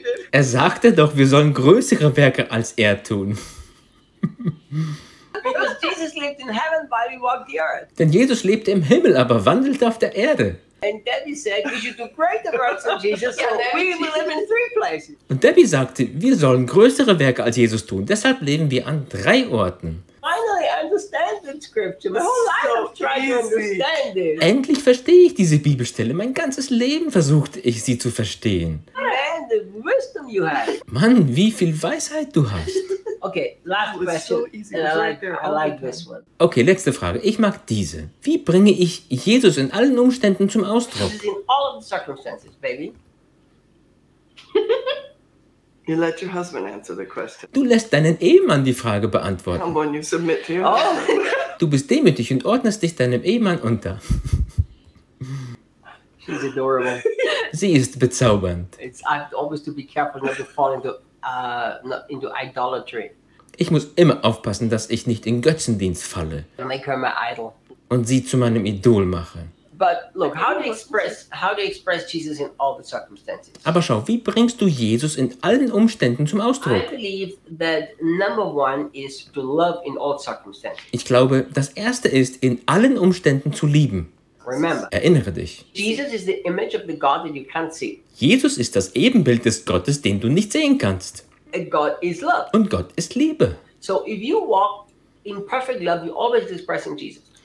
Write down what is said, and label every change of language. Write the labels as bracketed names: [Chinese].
[German] Er sagte doch, wir sollen größere Werke als er tun. [English] Jesus lived in heaven while he walked the earth. [German] Denn Jesus lebte im Himmel, aber wandelte auf der Erde. [English] And Debbie said we should do greater works than Jesus, so we will live in three places. [German] Und Debbie sagte, wir sollen größere Werke als Jesus tun. Deshalb leben wir an drei Orten. [English] Finally, I understand the scripture. My whole life I've tried to understand it. [German] Endlich verstehe ich diese Bibelstelle. Mein ganzes Leben versuchte ich, sie zu verstehen. [English] Man, the wisdom you have. [German] Mann, wie viel Weisheit du hast. [English] Okay, last question. So easy. I like this one. [German] Okay, letzte Frage. Ich mag diese. Wie bringe ich Jesus in allen Umständen zum Ausdruck? [English] Jesus in all of the circumstances, baby. You let your husband answer the question. [German] Du lässt deinen Ehemann die Frage beantworten. [English] Come on, you submit to him. Oh. [German] Du bist demütig und ordnest dich deinem Ehemann unter. [English] She's adorable. [German] Sie ist bezaubernd. [English] It's, I have always to be careful not to fall into idolatry. [German] Ich muss immer aufpassen, dass ich nicht in Götzendienst falle. [English] Make her my idol. [German] Und sie zu meinem Idol mache. [English] But look, how do you express Jesus in all the circumstances? [German] Aber schau, wie bringst du Jesus in allen Umständen zum Ausdruck? [English] I believe that number one is to love in all circumstances. [German] Ich glaube, das erste ist, in allen Umständen zu lieben. [English] Remember. [German] Erinnere dich. [English] Jesus is the image of the God that you can't see. [German] Jesus ist das Ebenbild des Gottes, den du nicht sehen kannst. [English] And God is love. [German] Und Gott ist Liebe. [English] So if you walk in perfect love, you're always expressing Jesus.